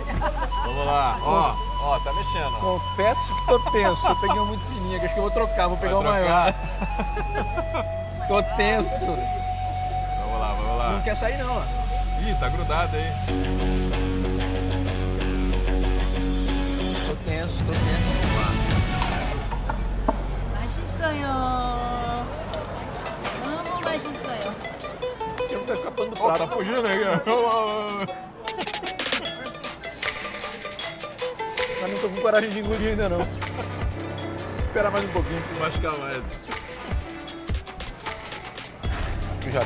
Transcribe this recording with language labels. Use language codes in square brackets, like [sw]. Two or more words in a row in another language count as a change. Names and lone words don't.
[pt] Vamos lá. Ó, tá mexendo. Ó. Confesso que tô tenso. Eu peguei uma muito fininha, que acho que eu vou trocar, vou pegar uma maior. Tô tenso. Vamos lá. Não quer sair não, ó. Ih, tá grudado aí. Tô tenso. [ko] 맛있어요. 너무 맛있어요. [pt] Eu não tô escapando do Ó, prato. tá fugindo aí. Mas não tô com coragem de engolir ainda não. Espera mais um pouquinho. Vou mastigar mais. Que já dá.